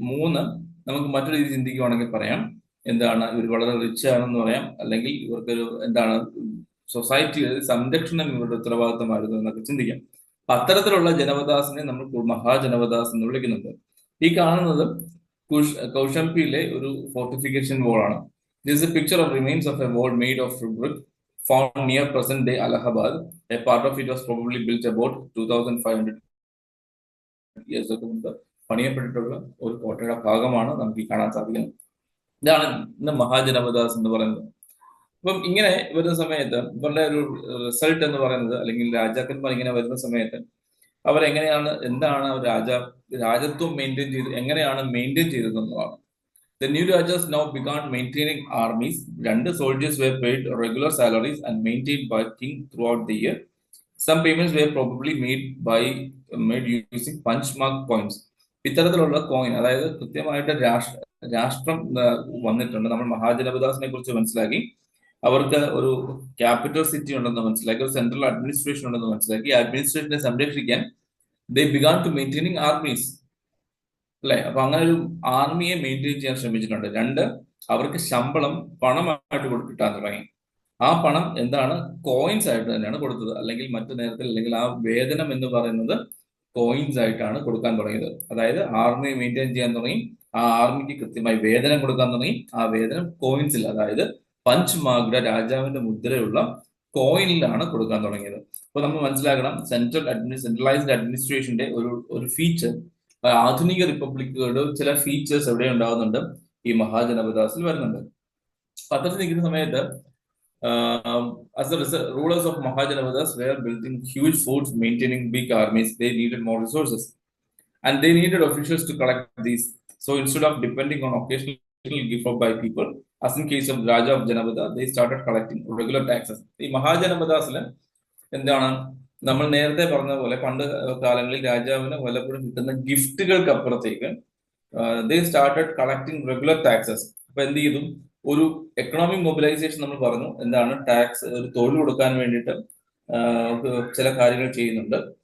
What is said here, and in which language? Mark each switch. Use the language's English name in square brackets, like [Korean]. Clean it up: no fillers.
[Malayalam] 3, നമുക്ക് മറ്റൊരു രീതി ചിന്തിക്കുവാണെങ്കിൽ പറയാം, എന്താണ്, ഇവർ വളരെ റിച്ച് ആണെന്ന് പറയാം, അല്ലെങ്കിൽ ഇവർക്കൊരു എന്താണ്, സൊസൈറ്റിയുടെ സംരക്ഷണം ഇവരുടെ ഉത്തരവാദിത്തമായിരുന്നു എന്നൊക്കെ ചിന്തിക്കാം. അത്തരത്തിലുള്ള ജനപദാസിനെ നമ്മൾ മഹാജനപദാസ് എന്ന് വിളിക്കുന്നുണ്ട്. ഈ കാണുന്നത് കൗശംബിയിലെ ഒരു fortification വാളാണ്. [English] This a picture of remains of a wall made of brick found near present day Allahabad. A part of it was probably built about 2500 years ago. [Malayalam] പണിയപ്പെട്ടിട്ടുള്ള ഒരു കോട്ടയുടെ ഭാഗമാണ് നമുക്ക് ഈ കാണാൻ സാധിക്കുന്നത്. ഇതാണ് ഇന്ന് മഹാജനപദാസ് എന്ന് പറയുന്നത്. അപ്പം ഇങ്ങനെ വരുന്ന സമയത്ത് ഇവരുടെ ഒരു റിസൾട്ട് എന്ന് പറയുന്നത്, അല്ലെങ്കിൽ രാജാക്കന്മാർ ഇങ്ങനെ വരുന്ന സമയത്ത് അവരെങ്ങനെയാണ്, എന്താണ് രാജത്വം എങ്ങനെയാണ് maintain ചെയ്തതെന്നുള്ളതാണ്. [English] The new Rajas now began maintaining armies. 2 soldiers were paid regular salaries and maintained by king throughout the year. Some payments were probably made using punch mark coins. [Malayalam] ഇത്തരത്തിലുള്ള കോയിൻ, അതായത് കൃത്യമായിട്ട് രാഷ്ട്രം വന്നിട്ടുണ്ട്. നമ്മൾ മഹാജനപദാസിനെ കുറിച്ച് മനസ്സിലാക്കി, അവർക്ക് ഒരു ക്യാപിറ്റൽ സിറ്റി ഉണ്ടെന്ന് മനസ്സിലാക്കി, ഒരു സെൻട്രൽ അഡ്മിനിസ്ട്രേഷൻ ഉണ്ടെന്ന് മനസ്സിലാക്കി. അഡ്മിനിസ്ട്രേഷനെ സംരക്ഷിക്കാൻ [English] they began to maintaining armies. [Malayalam] അല്ലെ? അപ്പൊ അങ്ങനെ ഒരു ആർമിയെ മെയിൻറ്റെയിൻ ചെയ്യാൻ ശ്രമിച്ചിട്ടുണ്ട്. 2, അവർക്ക് ശമ്പളം പണമായിട്ട് കിട്ടാൻ തുടങ്ങി. ആ പണം എന്താണ്, കോയിൻസ് ആയിട്ട് തന്നെയാണ് കൊടുത്തത്. അല്ലെങ്കിൽ മറ്റു നേരത്തിൽ, അല്ലെങ്കിൽ ആ വേതനം എന്ന് പറയുന്നത് കോയിൻസ് ആയിട്ടാണ് കൊടുക്കാൻ തുടങ്ങിയത്. അതായത് ആർമിയെ മെയിൻറ്റെയിൻ ചെയ്യാൻ തുടങ്ങി, ആ ആർമിക്ക് കൃത്യമായി വേതനം കൊടുക്കാൻ തുടങ്ങി. ആ വേതനം കോയിൻസിൽ, അതായത് പഞ്ച് മാഗ്ര, രാജാവിന്റെ മുദ്രയുള്ള കോയിനിലാണ് കൊടുക്കാൻ തുടങ്ങിയത്. അപ്പൊ നമ്മൾ മനസ്സിലാക്കണം, സെൻട്രലൈസ്ഡ് അഡ്മിനിസ്ട്രേഷന്റെ ഒരു ഫീച്ചർ ആധുനിക റിപ്പബ്ലിക്കുകളുടെ ചില ഫീച്ചേഴ്സ് എവിടെ ഉണ്ടാകുന്നുണ്ട്, ഈ മഹാജനപദാസിൽ വരുന്നുണ്ട്. പത്രത്തിൽ നിൽക്കുന്ന സമയത്ത് [English] as the rulers of Mahajanapadas were building huge forts, maintaining big armies, they needed more resources. And they needed officials to collect these. So instead of depending on occasional gift by people, as in case of Raja of Janapada, they started collecting regular taxes. [Malayalam] ഈ മഹാജനപദാസിൽ എന്താണ്, നമ്മൾ നേരത്തെ പറഞ്ഞ പോലെ പണ്ട് കാലങ്ങളിൽ രാജാവിന് വല്ലപ്പോഴും കിട്ടുന്ന ഗിഫ്റ്റുകൾക്ക് അപ്പുറത്തേക്ക് [English] They started collecting regular taxes. [Malayalam] അപ്പൊ എന്ത് ചെയ്തു, ഒരു എക്കണോമിക് മൊബിലൈസേഷൻ നമ്മൾ പറഞ്ഞു. എന്താണ് ടാക്സ്, ഒരു തൊഴിൽ കൊടുക്കാൻ വേണ്ടിയിട്ട് ചില കാര്യങ്ങൾ ചെയ്യുന്നുണ്ട്.